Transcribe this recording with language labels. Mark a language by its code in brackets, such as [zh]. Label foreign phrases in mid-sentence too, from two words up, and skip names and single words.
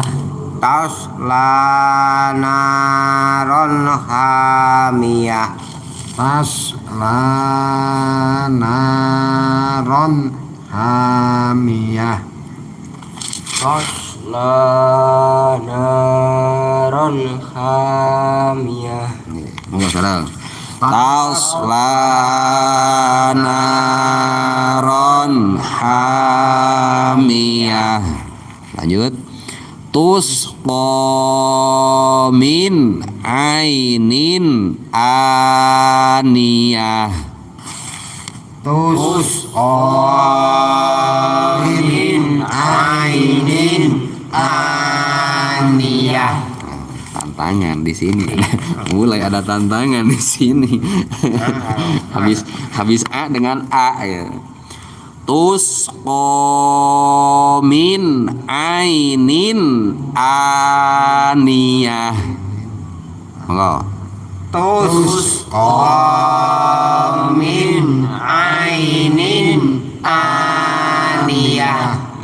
[ar] تصلى نارا حامية. تصلى نارا حامية. تصلى نارا حامية. [jv] Monggo sareng. [ar] تصلى نارا حامية. Lanjut. تسقى من عين آنية. تسقى من عين آنية. [id] Tantang tantangan di sini. Mulai ada tantangan di sini. habis A dengan A ya. [ar] تسقى من عين آنية. [jv] Monggo. [ar] تسقى من عين آنية.